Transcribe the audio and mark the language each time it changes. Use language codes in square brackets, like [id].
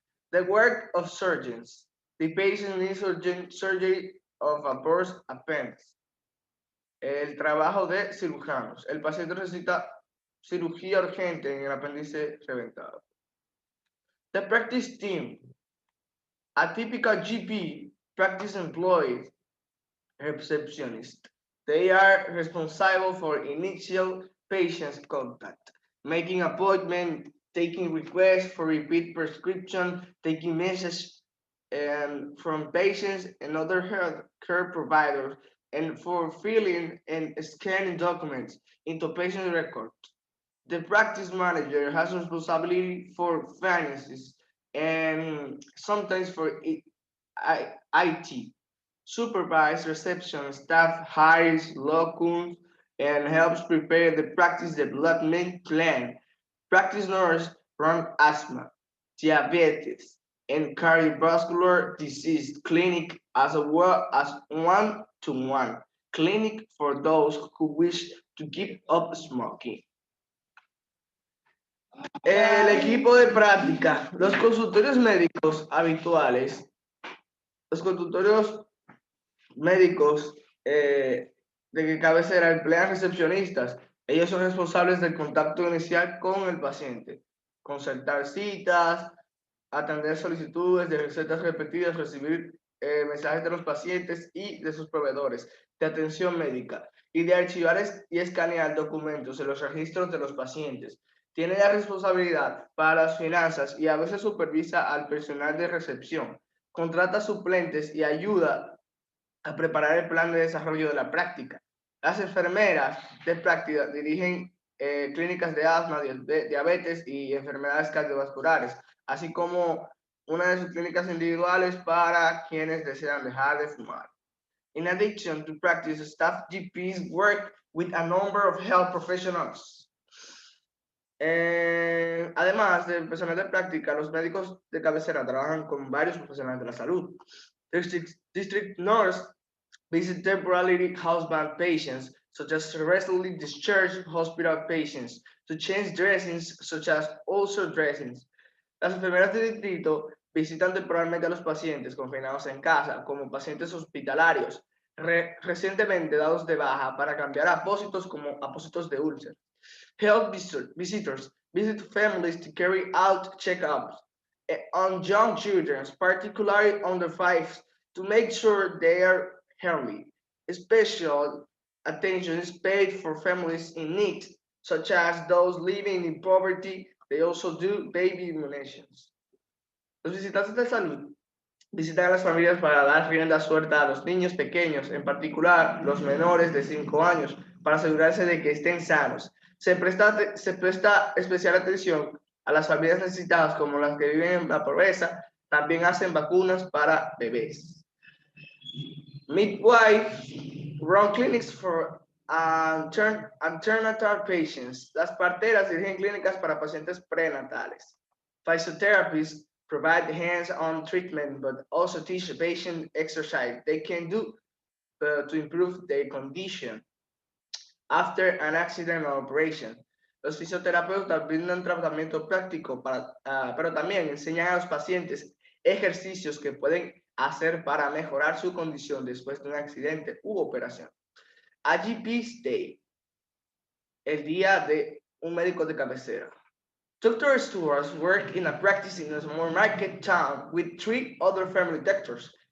[en] The work of surgeons. The patient needs urgent surgery of a burst appendix. [es] El trabajo de cirujanos. El paciente necesita cirugía urgente en el apéndice reventado. [en] The practice team. A typical GP practice employee receptionist. They are responsible for initial patient contact, making appointment, taking requests for repeat prescription, taking messages from patients and other health care providers, and for filling and scanning documents into patient records. The practice manager has responsibility for finances and sometimes for IT. Supervise reception staff, hires locums, and helps prepare the practice development plan. Practice nurse run asthma, diabetes, and cardiovascular disease clinic as well as one-to-one clinic for those who wish to give up smoking. [es] El equipo de práctica, los consultorios médicos habituales, los consultorios médicos de cabecera emplean recepcionistas. Ellos son responsables del contacto inicial con el paciente, concertar citas, atender solicitudes de recetas repetidas, recibir mensajes de los pacientes y de sus proveedores de atención médica y de archivar y escanear documentos en los registros de los pacientes. Tiene la responsabilidad para las finanzas y a veces supervisa al personal de recepción. Contrata suplentes y ayuda a preparar el plan de desarrollo de la práctica. Las enfermeras de práctica dirigen clínicas de asma, diabetes y enfermedades cardiovasculares, así como una de sus clínicas individuales para quienes desean dejar de fumar. [en] In addition to practice, staff GPs work with a number of health professionals. [es] Además del personal de práctica, los médicos de cabecera trabajan con varios profesionales de la salud. [en] District nurse visit temporarily housebound patients, such as recently discharged hospital patients, to change dressings, such as ulcer dressings. [es] Las enfermeras de distrito visitan temporalmente a los pacientes confinados en casa, como pacientes hospitalarios, recientemente dados de baja para cambiar apósitos como apósitos de úlcer. [en] Health visitors visit families to carry out checkups on young children, particularly under 5, to make sure they are healthy. Special attention is paid for families in need, such as those living in poverty. They also do baby immunizations. [es] Los visitantes de salud visitan a las familias para dar rienda suelta a los niños pequeños, en particular los menores de 5 años, para asegurarse de que estén sanos. Se presta especial atención a las familias necesitadas como las que viven en la pobreza. También hacen vacunas para bebés. [en] Midwife run clinics for antenatal patients. [es] Las parteras dirigen clínicas para pacientes prenatales. [en] Physiotherapists provide hands-on treatment, but also teach the patient exercise they can do to improve their condition after an accident or operation. [es] Los fisioterapeutas brindan tratamiento práctico, pero también enseñan a los pacientes ejercicios que pueden hacer para mejorar su condición después de un accidente u operación. [en] A GP's Day, [es] el día de un médico de cabecera. [en] Dr. Stewarts work in a practice in a small market town with 3 other family doctors.